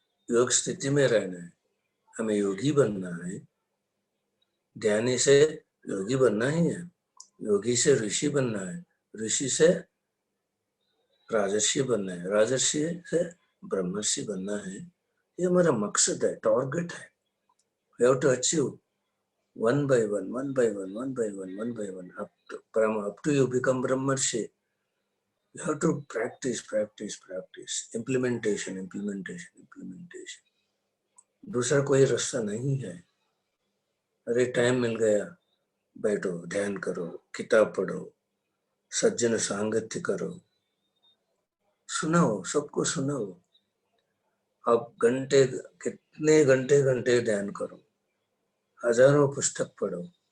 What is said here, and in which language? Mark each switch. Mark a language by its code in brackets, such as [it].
[hi] योग स्थिति में रहना है, हमें योगी बनना है। ध्यानी से योगी बनना ही है, योगी से ऋषि बनना है, ऋषि से राजर्षि बनना है, राजर्षि से ब्रह्मर्षि बनना है। ये हमारा मकसद है, टारगेट है। [en] We have to achieve one by one, one by one, one by one, one by one, up to you become Brahmarshi. You have to practice, practice, practice, implementation, implementation, implementation. [hi] दूसरा कोई रास्ता नहीं है। अरे time मिल गया, बैठो, ध्यान करो, किताब पढ़ो, सज्जन सांगत्य करो, सुनाओ, सबको सुनाओ। अब कितने घंटे ध्यान करो, हजारों पुस्तक पढ़ो,